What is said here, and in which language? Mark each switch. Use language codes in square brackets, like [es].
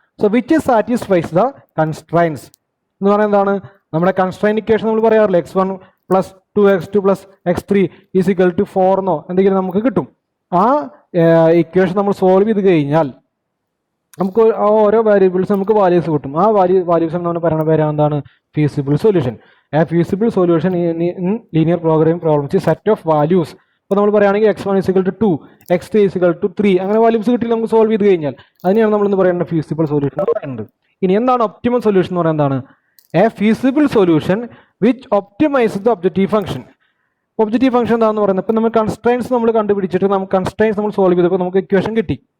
[en] so which satisfies the constraints [ml] എന്ന് പറയുന്നത് എന്താണ്? നമ്മുടെ കൺസ്ട്രെയിൻ ഇക്വേഷൻ നമ്മൾ പറയാറില്ല x1 plus 2x2 plus x3 is equal to 4 എന്നോ എന്തെങ്കിലും നമുക്ക് കിട്ടും. ആ ഇക്വേഷൻ നമ്മൾ സോൾവ് ചെയ്ത് കഴിഞ്ഞാൽ നമുക്ക് ഓരോ വാരിയബിൾസ് നമുക്ക് വാല്യൂസ് കിട്ടും. ആ വാല്യൂസ് എന്ന് പറയുന്ന പേരാണ് എന്താണ് feasible solution. [en] A feasible solution in linear programming problems is set of values. [ml] അപ്പോൾ നമ്മൾ പറയുകയാണെങ്കിൽ [en] x1 is equal to 2, x3 is equal to 3 [ml] അങ്ങനെ വാല്യൂസ് കിട്ടി നമുക്ക് സോൾവ് ചെയ്ത് കഴിഞ്ഞാൽ അതിനെയാണ് നമ്മൾ ഇന്ന് പറയേണ്ട ഫീസിബിൾ സൊല്യൂഷൻ എന്ന് പറയുന്നത്. ഇനി എന്താണ് ഒപ്റ്റിമൽ സൊല്യൂഷൻ എന്ന് പറയുന്നത്? എന്താണ് [en] A feasible solution which optimize the objective function. [ml] Objective function എന്താണെന്ന് പറയുന്നത്, ഇപ്പം നമ്മൾ കൺസ്ട്രെയിൻസ് നമ്മൾ കണ്ടുപിടിച്ചിട്ട് നമുക്ക് കൺസ്ട്രെയിൻസ് നമ്മൾ സോൾവ് ചെയ്തപ്പോൾ നമുക്ക് ഇക്വേഷൻ കിട്ടി.